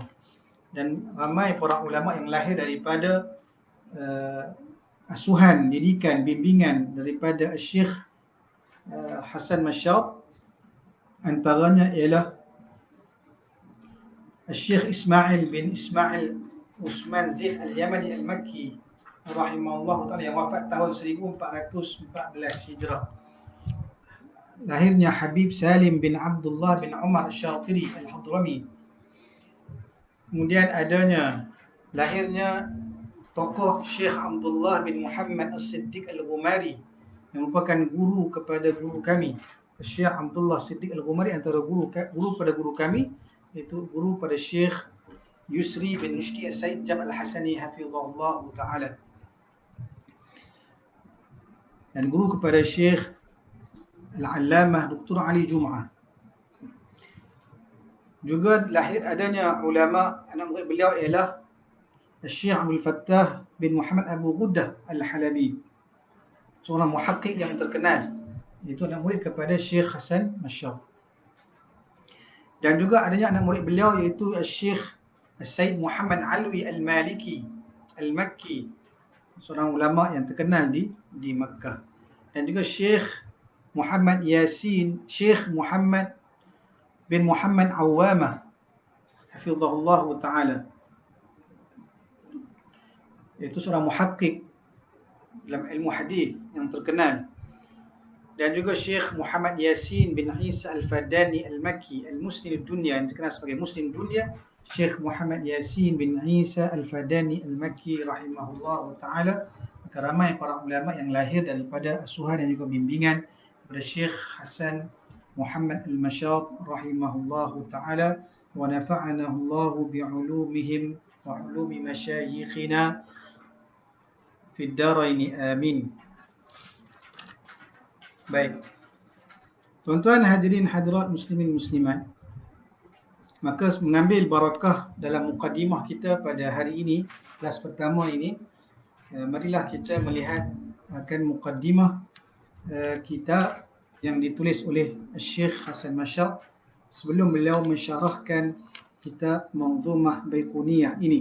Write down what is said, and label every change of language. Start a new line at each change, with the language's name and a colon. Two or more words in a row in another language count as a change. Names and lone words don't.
Malay: Dan ramai para ulama yang lahir daripada asuhan, didikan, bimbingan daripada Syekh Hasan Mashab. Antaranya ialah Syekh Ismail bin Ismail Usman Zain Al-Yamani Al-Makki
Arabic: رحمه الله تعالى,
Malay: yang wafat tahun 1414 Hijrah. Lahirnya Habib Salim bin Abdullah bin Umar Al-Shatiri Al-Hadrami. Kemudian lahirnya tokoh Syekh Abdullah bin Muhammad As-Siddiq Al-Ghumari, yang merupakan guru kepada guru kami. Syekh Abdullah Siddiq Al-Ghumari antara guru pada guru kami, iaitu guru pada Syekh Yusri bin Mushti As-Said Jam Al-Hasani
Arabic: حفظه الله تعالى,
Malay: dan guru kepada Syekh Al-Allamah Dr. Ali Jum'ah. Juga adanya ulama anak murid beliau ialah Syekh Abdul Fattah bin Muhammad Abu Ghuddah Al-Halabi, seorang muhakkik yang terkenal, itu anak murid kepada Syekh Hasan Mashab. Dan juga adanya anak murid beliau iaitu Syekh Said Muhammad Alwi Al-Maliki Al-Makki, seorang ulama yang terkenal di Makkah. Dan juga Syekh Muhammad Yasin, Syekh Muhammad bin Muhammad Awamah
Arabic: حفظه الله تعالى,
Malay: iaitu seorang muhakkik dalam ilmu hadis yang terkenal. Dan juga Syekh Muhammad Yasin bin Isa Al-Fadani Al-Makki Al-Muslim Dunia, yang terkenal sebagai Muslim Dunia. Syekh Muhammad Yasin bin Isa Al-Fadani Al-Makki
Arabic: رحمه الله تعالى.
Malay: Maka ramai para ulama yang lahir daripada asuhan dan juga bimbingan kepada Syekh Hasan Muhammad Al-Mashab
Arabic: رحمه الله تعالى, ونفعنا الله بعلومهم وعلوم مشايخنا في الدارين آمين.
Malay: Baik, tuan-tuan hadirin hadirat muslimin muslimat, maka mengambil barakah dalam mukadimah kita pada hari ini, kelas pertama ini, marilah kita melihat akan mukadimah kitab yang ditulis oleh Syekh Hasan Mashab sebelum beliau mensyarahkan kitab Manzumah Baiquniyah ini.